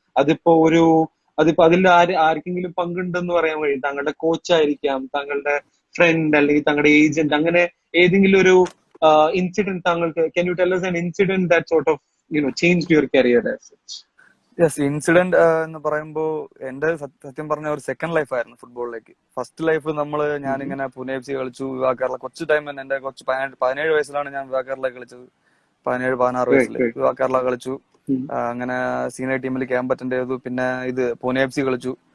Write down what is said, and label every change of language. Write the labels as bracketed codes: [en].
[ml] അതിപ്പോ അതിൽ ആർക്കെങ്കിലും പങ്കുണ്ടെന്ന് പറയാൻ കഴിയും. താങ്കളുടെ കോച്ച് ആയിരിക്കാം, താങ്കളുടെ ഫ്രണ്ട്, അല്ലെങ്കിൽ താങ്കളുടെ ഏജന്റ്, അങ്ങനെ ഏതെങ്കിലും ഒരു ഇൻസിഡന്റ് താങ്കൾക്ക്, [en] can you tell us an incident that sort of changed your career as such? [ml] Yes, incident എന്ന് പറയുമ്പോ എന്റെ സത്യം പറഞ്ഞ ഒരു സെക്കൻഡ് ലൈഫ് ആയിരുന്നു ഫുട്ബോളിലേക്ക്. ഫസ്റ്റ് ലൈഫ് ഞാനിങ്ങനെ പൂനെ FC കളിച്ചു, വിവാഹ കേരള കൊച്ചു ടൈം തന്നെ. എന്റെ 17 വയസ്സിലാണ് ഞാൻ വിവാഹ കേരള കളിച്ചത്. 17-16 [en] Right, [ml] വയസ്സിൽ [en] right. [ml] വിവാഹ കേരള കളിച്ചു. Mhm. അങ്ങനെ സീനിയർ ടീമിൽ ക്യാമ്പ് അറ്റൻഡ് ചെയ്തു. പിന്നെ പൂനെ FC കളിച്ചു.